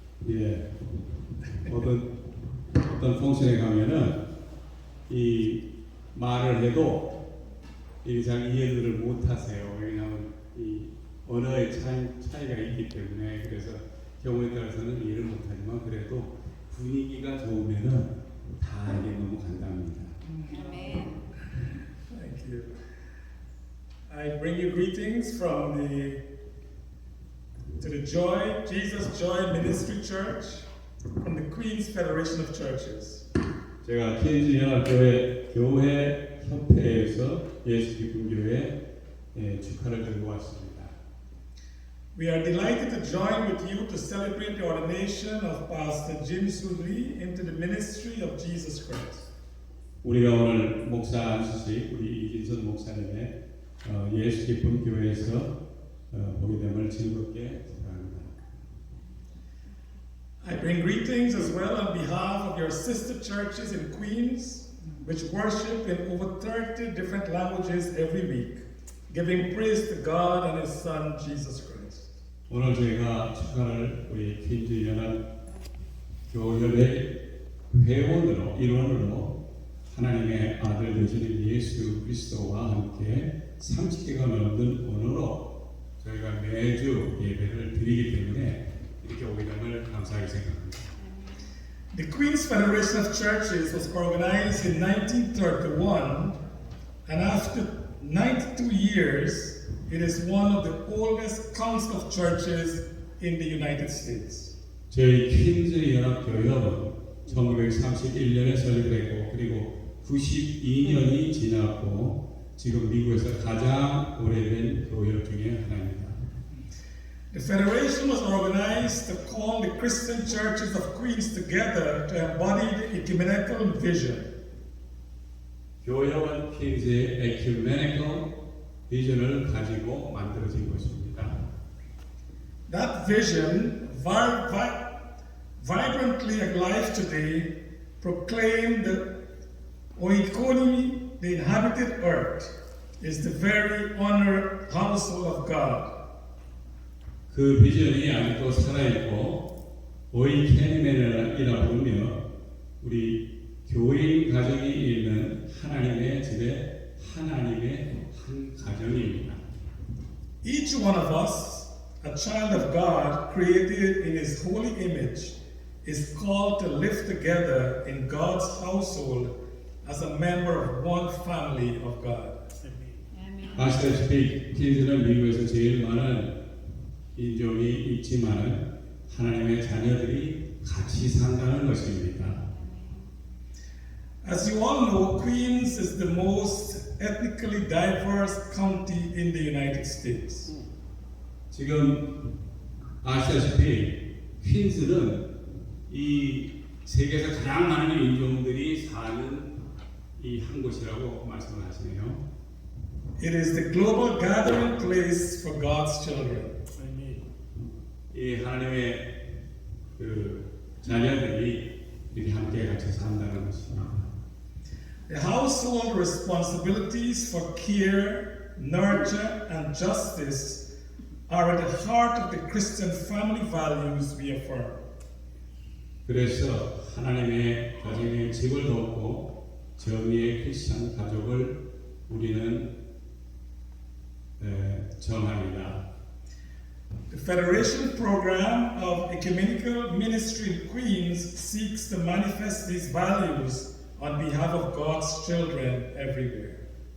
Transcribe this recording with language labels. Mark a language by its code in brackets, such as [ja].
[ko] 예, 어떤 펑션에 가면은 이 말을 해도 이게 잘 이해를 못 하세요. 왜냐하면 이 언어의 차이가 있기 때문에. 그래서 경우에 따라서는 이해를 못 하지만 그래도 분위기가 좋으면은 다 알게 너무 간답니다. [en] Thank you. I bring you greetings from the Joy, Jesus Joy Ministry Church, from the Queen's Federation of Churches. [ko] 제가 퀸즈 연합교회 협회에서 예수 기쁨 교회 축하를 들고 왔습니다. [en] We are delighted to join with you to celebrate the ordination of Pastor Jim Sudley into the ministry of Jesus Christ. [ko] 우리가 오늘 목사 안수식 우리 이진선 목사님의 예수 기쁨 교회에서 보게 됨을 즐겁게 축하합니다. [en] I bring greetings as well on behalf of your sister churches in Queens, which worship in over 30 different languages every week, giving praise to God and His Son Jesus Christ. [ko] 오늘 저희가 축하를 우리 퀸즈 연합 교회의 회원으로 일원으로 하나님의 아들 되시는 예수 그리스도와 함께 30개가 넘는 언어로 저희가 매주 예배를 드리기 때문에 이렇게 오게 됨을 감사하게 생각합니다. [en] The Queen's Federation of Churches was organized in 1931, and after 92 years, it is one of the oldest council of churches in the United States. [ko] 저희 퀸즈 연합교협은 1931년에 설립했고 그리고 92년이 지났고 지금 미국에서 가장 오래된 교협 중에 하나입니다. [en] The federation was organized to call the Christian churches of Queens together to embody the ecumenical vision. [ko] 교협은 퀸즈의 에큐메니컬 비전을 가지고 만들어진 것입니다. [en] That vision, vibrantly alive today, proclaimed the oikonomy, the inhabited earth, is the very honored household of God. [ko] 그 비전이 아직도 살아있고 오이케니멘이라 부르며 우리 교인 가정이 있는 하나님의 집에 하나님의 한 가정입니다. [en] Each one of us, a child of God, created in His holy image, is called to live together in God's household as a member of one family of God. [ko] 아시다시피 퀸즈는 미국에서 제일 많은 인종이 있지만 하나님의 자녀들이 같이 산다는 것입니다. [en] As you all know, Queens is the most ethnically diverse county in the United States. [ko] 지금 아시다시피 퀸즈는 이 세계에서 가장 많은 인종들이 사는 이 한 곳이라고 말씀을 하시네요. [en] It is the global gathering place for God's children. [ko] 이 하나님의 그 자녀들이 이렇게 함께 같이 산다는 것입니다. [en] The household responsibilities for care, nurture, and justice are at the heart of the Christian family values we affirm. [ko] 그래서 하나님의 가정의 집을 돕고 정의의 크리스천 가족을 우리는 정합니다. [en] The Federation Program of Ecumenical Ministry in Queens seeks to manifest these values on behalf of God's children everywhere.